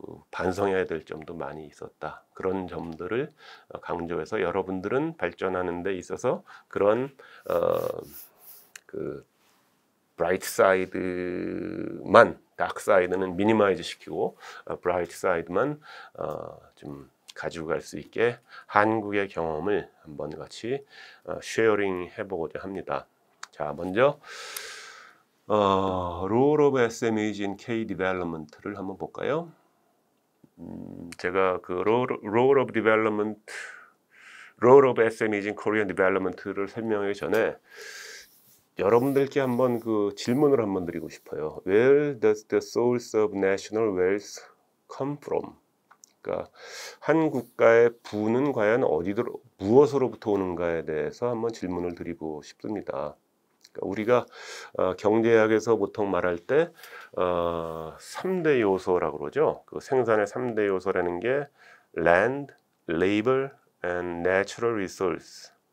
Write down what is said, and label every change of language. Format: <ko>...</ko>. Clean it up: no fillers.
<ko>반성해야 될 점도 많이 있었다. 그런 점들을 강조해서 여러분들은 발전하는 데 있어서 그런 그 브라이트 사이드만, 다크 사이드는 미니마이즈 시키고 브라이트 사이드만 좀 가지고 갈 수 있게 한국의 경험을 한번 같이 쉐어링 해보고자 합니다. 자, 먼저</ko> <en>Role of SMH in K Development</en> <ko>를 한번 볼까요? 제가 그</ko> <en>Role of Development, Role of SMH in Korean Development</en> <ko>를 설명하기 전에 여러분들께 한번 그 질문을 한번 드리고 싶어요.</ko> <en>Where does the source of national wealth come from?</en> <ko>그러니까 한 국가의 부는 과연 무엇으로부터 오는가에 대해서 한번 질문을 드리고 싶습니다. 그러니까 우리가 경제학에서 보통 말할 때 3대 요소라고 그러죠. 그 생산의 3대 요소라는 게</ko> <en>land, labor, and natural resource.</en>